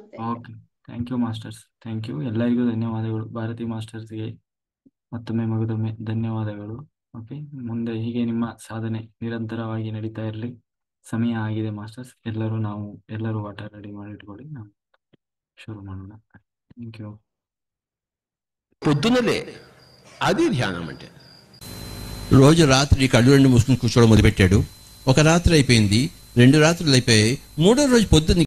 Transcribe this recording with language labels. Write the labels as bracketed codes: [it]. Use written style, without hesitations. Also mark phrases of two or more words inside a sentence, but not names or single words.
[en] Okay, thank you masters. Thank you, [kn] ಎಲ್ಲರಿಗೂ ಧನ್ಯವಾದಗಳು. ಭಾರತಿ ಮಾಸ್ಟರ್ಸ್ಗೆ ಮತ್ತೊಮ್ಮೆ ಮಗದೊಮ್ಮೆ ಧನ್ಯವಾದಗಳು. ಓಕೆ, ಮುಂದೆ ಹೀಗೆ ನಿಮ್ಮ ಸಾಧನೆ ನಿರಂತರವಾಗಿ ನಡೀತಾ ಇರಲಿ. ಸಮಯ ಆಗಿದೆ ಮಾಸ್ಟರ್ಸ್. ಎಲ್ಲರೂ ಊಟ ರೆಡಿ ಮಾಡಿ ಇಟ್ಕೊಳ್ಳಿ, ನಾವು ಶುರು ಮಾಡೋಣ. [en] Thank you. [te] పొద్దున్నలే అది ధ్యానం అంటే. రోజు రాత్రి కళ్ళు 2 మూసుకుని కూర్చోవడం మొదలుపెట్టాడు. ఒక రాత్రి అయిపోయింది, 2 రాత్రులు అయిపోయాయి, 3వ రోజు పొద్దున్న